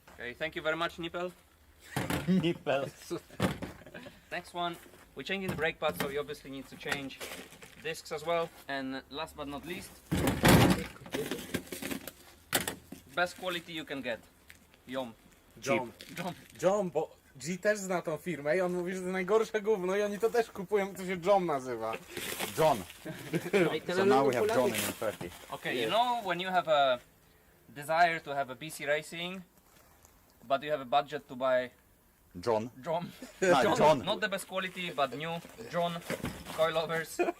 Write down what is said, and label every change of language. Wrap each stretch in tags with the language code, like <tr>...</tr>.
<en>Okay, thank you very much, Nippel. Nippel. Next one, we're changing the brake pads, so we obviously need to change discs as well. And last but not least, best quality you can get. John,</en> <pl>bo G też zna tą firmę i on mówi, że to najgorsze gówno i oni to też kupują, to się John nazywa.</pl> <en>John. So now we have John in 30. Okay, you know when you have a desire to have a BC racing, but you have a budget to buy John. John. John. Not the best quality, but new John coilovers.</en>